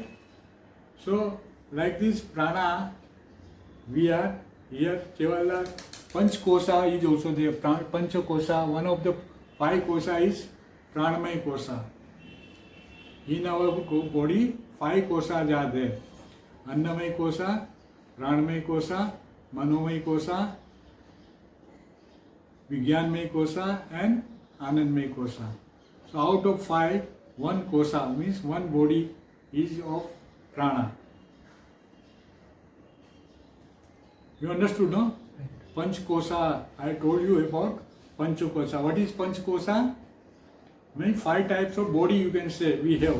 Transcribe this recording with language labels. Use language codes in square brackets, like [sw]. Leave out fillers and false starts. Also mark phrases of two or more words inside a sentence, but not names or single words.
[en] So like this prana, we are here, Kevala Panch Kosa is also there. Pancha Kosa, one of the 5 kosa is Pranamaya Kosa. In our body, 5 kosas are there. Annamaya Kosa, Pranamaya Kosa, Manomaya Kosa, Vijnanmaya Kosa and Anandmaya Kosa. So out of 5, 1 kosa means one body is of prana. You understood, no? Panch kosa, I told you about pancha kosa. What is panch kosa? Means 5 types of body, you can say we have.